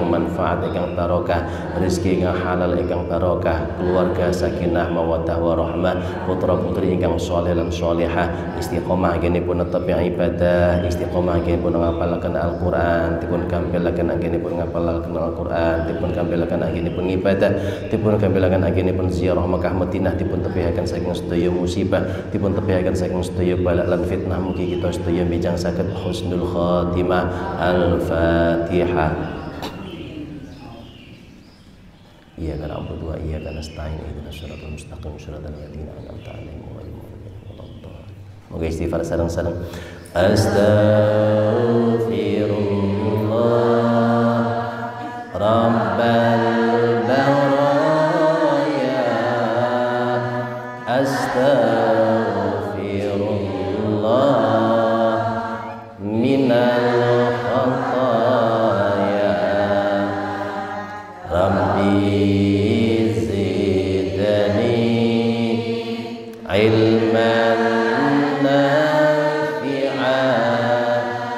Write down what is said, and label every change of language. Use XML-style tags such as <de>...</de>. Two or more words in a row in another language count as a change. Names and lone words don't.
<jv>manfaat ingkang barokah, rezeki ingkang halal ingkang barokah, keluarga</jv> <ar>سكينة مودة ورحمة,</ar> <jv>putra-putri ingkang shalih lan shalihah, istiqomah anggenipun netep ing ibadah, istiqomah anggenipun ngapalaken Al-Qur'an, dipun kampilaken anggenipun ngapalaken Al-Qur'an, dipun kampilaken anggenipun ibadah, dipun kampilaken anggenipun ziarah Makkah Madinah, dipun tepihaken saking sedaya musibah dipun tepihaken saking sedaya balak lan fitnah mugi kita sedaya bijang saged</jv> <ar>حسن الخاتمة.</ar> <jv>Al-Fatihah.</jv> <ar>إياك نعبد وإياك نستعين اهدنا الصراط المستقيم صراط الذين أنعمت عليهم غير المغضوب عليهم ولا الضالين.</ar> <jv>Moga istighfar sareng-sareng.</jv> <ar>أستغفر الله رب البرايا من الخطايا رب زدني علما نافعا</ar>